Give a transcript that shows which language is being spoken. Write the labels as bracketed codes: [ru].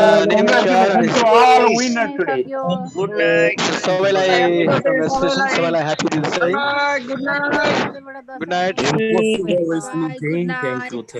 [en] Congratulations to all winners today. Good night. [ne] सबैलाई congratulations, सबैलाई happy Dashain. [en] Good night. Good night. Impossible is nothing. Thank you.